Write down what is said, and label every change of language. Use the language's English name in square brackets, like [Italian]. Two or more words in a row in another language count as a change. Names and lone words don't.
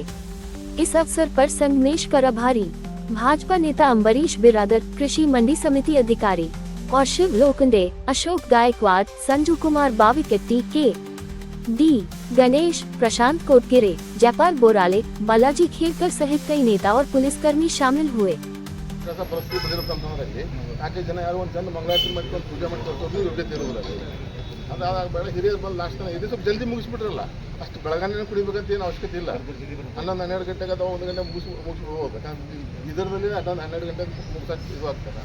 [Hindi] इस अवसर पर संगमेश प्रभारी, भाजपा नेता अम्बरीश बिरादर, कृषि मंडी समिति अधिकारी और शिव लोखंडे, अशोक गायकवाड, संजू कुमार बाविकट्टी, के डी गणेश, प्रशांत कोटगिरे, जयपाल बोराले, बालाजी खेरकर सहित कई नेता और पुलिसकर्मी शामिल हुए। [Kannada] ಹಿರಿಯರು ಬಂದು ಲಾಸ್ಟ್ ಇದು ಸ್ವಲ್ಪ ಜಲ್ದಿ ಮುಗಿಸ್ಬಿಟ್ರಲ್ಲ, ಅಷ್ಟು ಬೆಳಗಾನೇ ಕುಡಿಬೇಕಂತ ಏನು ಅವಶ್ಯಕತೆ ಇಲ್ಲ. 11-12 ಗಂಟೆಗೆ ಅಥವಾ 1 ಗಂಟೆ ಮುಗಿಸ್ಬಿಡ್ಬೋದು. ಯಾಕಂದ್ರೆ ಇದರಲ್ಲಿ 11-12 ಗಂಟೆಗೆ ಮುಗಿಸೋಕೆ ಇದು ಆಗ್ತದೆ.